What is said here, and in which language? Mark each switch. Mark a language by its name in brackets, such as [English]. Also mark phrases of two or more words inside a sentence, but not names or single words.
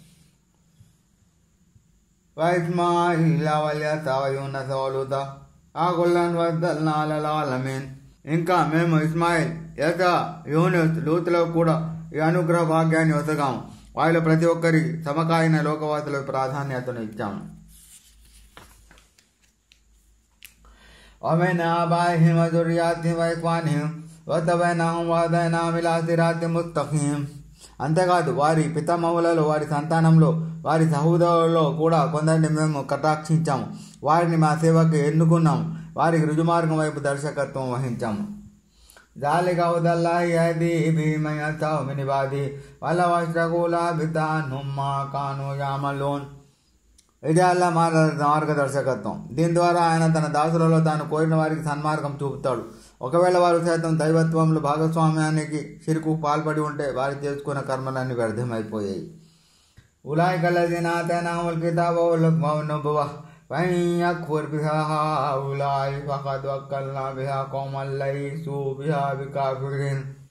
[Arabic] وإسماعيل واليسع ويونس ولوطا وكلا فضلنا على العالمين. [Telugu] ఇంకా మేము ఇస్మాయిల్, యసా, యూనుస్, లూతులకు కూడా ఈ అనుగ్రహ భాగ్యాన్ని వసగాము. వారిలో ప్రతి ఒక్కరికి సమకాలీన లోకవాసులకు ప్రాధాన్యతను ఇచ్చాము. [Arabic] ومن آبائهم وذرياتهم وإخوانهم وَتَبَعْنَاهُمْ وَهَدَيْنَاهُمْ إِلَىٰ صِرَاطٍ مُسْتَقِيمٍ. [Telugu] అంతేకాదు వారి పితామహులలో, వారి సంతానంలో, వారి సహోదరులలో కూడా కొందరిని మేము కటాక్షించాము. వారిని మా సేవకు ఎన్నుకున్నాము. వారికి రుజుమార్గం వైపు దర్శకత్వం వహించాము. [Arabic] ذَلِكَ هُدَى اللَّهِ يَهْدِي بِهِ مَن يَشَاءُ مِنْ عِبَادِهِ وَلَوْ أَشْرَكُوا لَحَبِطَ عَنْهُم مَّا كَانُوا يَعْمَلُونَ. [Telugu] ఇదే అల్లా మార్గదర్శకత్వం. దీని ద్వారా ఆయన తన దాసులలో తాను కోరిన వారికి సన్మార్గం చూపుతాడు. ఒకవేళ వారు సైతం దైవత్వంలో భాగస్వామ్యానికి షిర్కు పాల్పడి ఉంటే వారు చేసుకున్న కర్మలన్నీ వ్యర్థమైపోయాయి. [Arabic] أولئك الذين آتيناهم الكتاب والحكم والنبوة فإن يكفر بها هؤلاء فقد وكلنا بها قوما ليسوا بها بكافرين.